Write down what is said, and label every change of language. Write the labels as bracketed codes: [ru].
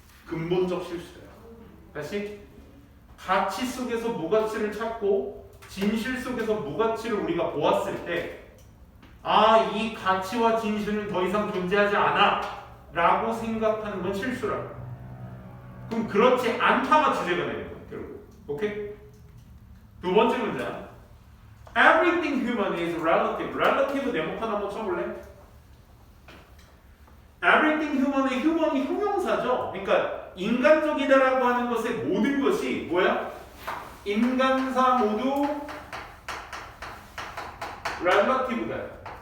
[ko] 근본적 실수다. 다시 가치 속에서 무가치를 찾고 진실 속에서 무가치를 우리가 보았을 때 이 가치와 진실은 더 이상 존재하지 않아 라고 생각하는 건 실수라고. 그럼 그렇지 않다가 주제가 되는 거예요. 결국. 오케이? 두 번째 문장. [en] Everything human is relative. [ko] relative 네모칸 한번 쳐볼래? Everything human의 human이 형용사죠. 그러니까 인간적이다라고 하는 것의 모든 것이 뭐야? 인간사 모두 relative다.